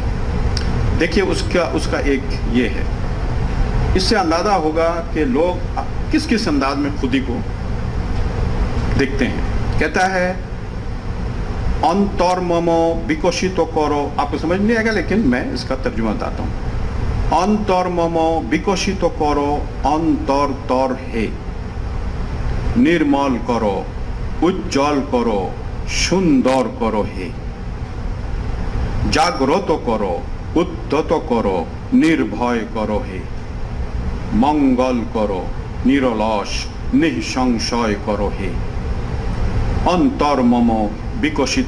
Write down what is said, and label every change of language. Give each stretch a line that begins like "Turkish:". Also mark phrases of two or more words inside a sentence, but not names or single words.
Urdu: دیکھیے اس کا ایک یہ ہے، اس سے اندازہ ہوگا کہ لوگ کس کس انداز میں خودی کو دیکھتے ہیں۔ کہتا ہے
Bangla: অন্তর মম বিকশিত করো,
Urdu: آپ کو سمجھ نہیں آئے گا لیکن میں اس کا ترجمہ بتاتا ہوں۔
Bangla: অন্তর মম বিকশিত করো অন্তর হে, নির্মল করো উজ্জ্বল করো সুন্দর করো হে, জাগ্রত করো উদ্যত করো নির্ভয় করো হে, মঙ্গল করো নিরলস নিঃসংশয় করো হে, অন্তর মম বিকশিত